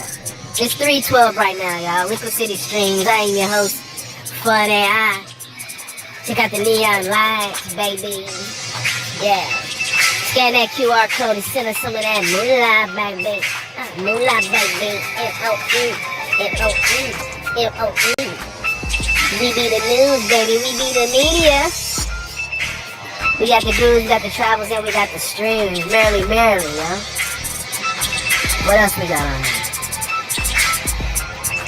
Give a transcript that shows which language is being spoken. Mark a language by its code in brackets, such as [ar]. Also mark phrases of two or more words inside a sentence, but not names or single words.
[en] It's 3:12 right now, y'all. LiquiCITY Streams. I am your host, Fun AI. Check out the neon lights, baby. Yeah. Scan that QR code and send us some of that moolah, baby. Moolah, baby. M-O-E. M-O-E. M-O-E. We be the news, baby. We be the media. We got the dudes, we got the travels, and we got the streams. Merrily, yo. What else we got on here?